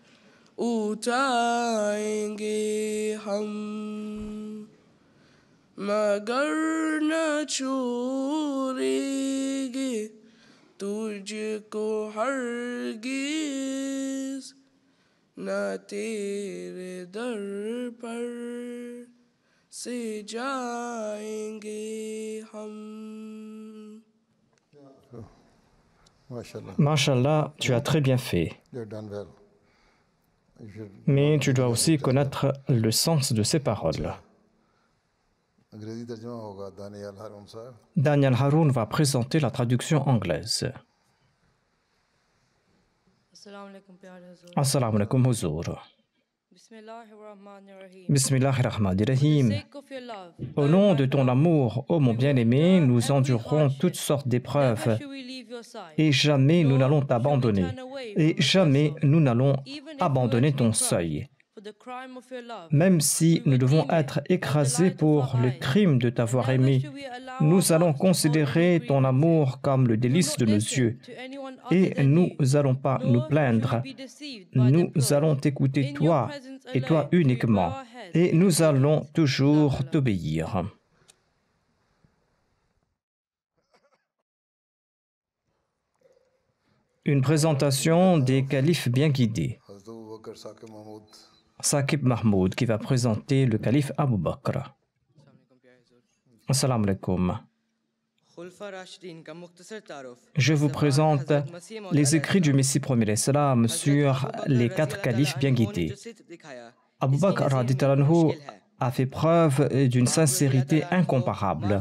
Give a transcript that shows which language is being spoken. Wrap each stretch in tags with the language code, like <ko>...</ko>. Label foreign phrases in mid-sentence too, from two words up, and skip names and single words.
<ur>اٹھائیں گے ہم مگر نہ چھوڑیں گے تجھ کو ہرگز نہ تیرے در پر سے جائیں گے ہم MashaAllah.</ur> <fr>Mashallah, tu as très bien fait.</fr> <en>You've done well. You should</en> <fr>Mais tu dois aussi connaître le sens de ces paroles.</fr> <ur>انگریزی ترجمہ ہوگا دانیال ہارون صاحب.</ur> <fr>Daniel Haroun va présenter la traduction anglaise.</fr> <ar>السلام عليكم حضور. بسم الله الرحمن الرحيم.</ar> <fr>Au nom de ton amour, ô mon bien-aimé, nous endurerons toutes sortes d'épreuves et jamais nous n'allons t'abandonner et jamais nous n'allons abandonner ton seuil. Même si nous devons être écrasés pour le crime de t'avoir aimé, nous allons considérer ton amour comme le délice de nos yeux et nous n'allons pas nous plaindre. Nous allons t'écouter toi et toi uniquement et nous allons toujours t'obéir. Une présentation des califes bien guidés.</fr> <ur>हज़रत अबू बकर साकिब महमूद.</ur> <fr>Saqib Mahmoud qui va présenter le calife Abu Bakr.</fr> <ar>السلام عليكم.</ar> <fr>Je vous présente les écrits du Messie premier salam sur les 4 califes bien guidés. Abu Bakr</fr> <ar>رضي الله عنه</ar> <fr>a fait preuve d'une sincérité incomparable.</fr>